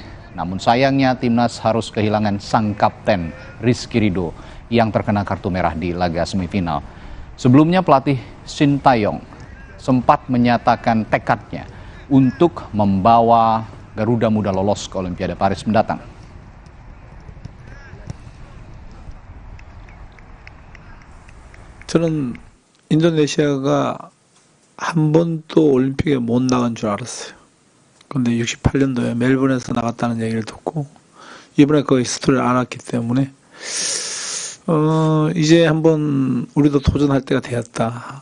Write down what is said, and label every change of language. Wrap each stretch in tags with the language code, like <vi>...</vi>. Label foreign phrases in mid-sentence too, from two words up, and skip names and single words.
<id>Namun sayangnya timnas harus kehilangan sang kapten Rizky Ridho yang terkena kartu merah di laga semifinal. Sebelumnya pelatih Shin Taeyong sempat menyatakan tekadnya untuk membawa Garuda Muda lolos ke Olimpiade Paris mendatang.</id> <ko>저는 인도네시아가 한 번도 올림픽에 못 나간 줄 알았어요. 근데 68년도에 멜번에서 나갔다는 얘기를 듣고 이번에 그 스토리를 알았기 때문에 이제 한번 우리도 도전할 때가 되었다.</ko>